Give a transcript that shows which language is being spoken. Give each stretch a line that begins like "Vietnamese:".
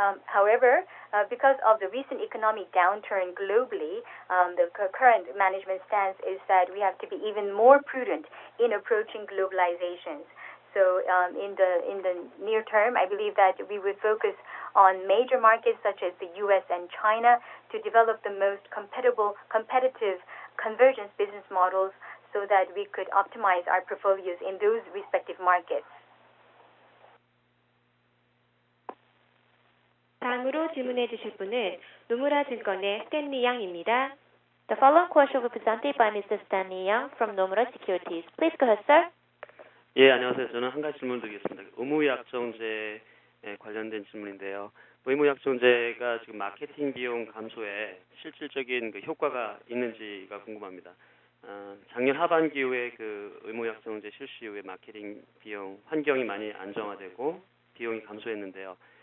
English: However, because of the recent economic downturn globally, the current management stance is that we have to be even more prudent in approaching globalizations. So in the near term, I believe that we would focus on major markets such as the U.S. and China to develop the most competitive convergence business models so that we could optimize our portfolios in those respective markets.
Korean: 다음으로 질문해 주실 분은 노무라 증권의 스탠리 양입니다.
English: The following question will be presented by Mr. Stanley Yang from Nomura Securities. Please go ahead, sir.
Korean: 예, 안녕하세요. 저는 한 가지 질문 드리겠습니다. 의무약정제에 관련된 질문인데요. 의무약정제가 지금 마케팅 비용 감소에 실질적인 그 효과가 있는지가 궁금합니다. 작년 하반기 이후에 그 의무약정제 실시 이후에 마케팅 비용 환경이 많이 안정화되고 비용이 감소했는데요.